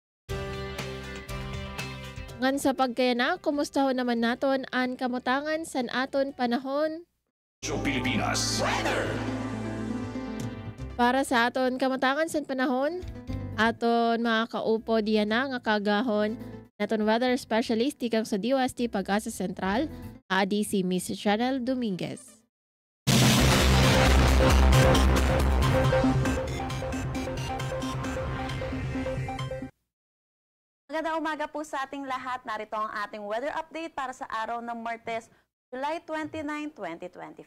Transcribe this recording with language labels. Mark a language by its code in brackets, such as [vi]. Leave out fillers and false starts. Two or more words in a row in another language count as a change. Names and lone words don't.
[war] Ngan sa pagkayana, kumusta ho naman naton ang kamutangan san aton panahon? Radyo Pilipinas Weather. Para sa aton kamatangan sa panahon, aton mga kaupo diyan na nga kagahon, naton [en] weather specialist [war] tikang sa DOST Pag-asa Sentral, ADC Miss Chanel Dominguez. [tl] Magandang umaga po sa ating lahat. Narito ang ating weather update para sa araw ng Martes, July 29, 2025.